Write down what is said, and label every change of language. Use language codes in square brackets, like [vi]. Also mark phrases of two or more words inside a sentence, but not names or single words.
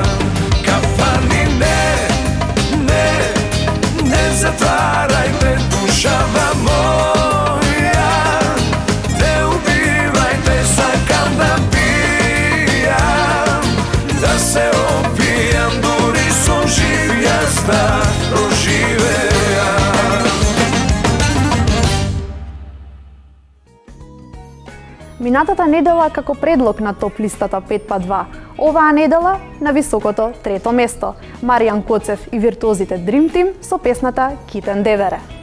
[mk] Не затварајте душама моја, не убивајте, сакам да пијам, да се опијам, дури сам жив јас да проживејам. Минатата недела како предлог на топ листата 5x2. Оваа недела на високото трето место. Маријан Коцев и виртуозите [en] Dream Team [mk] со песната Китен Девере.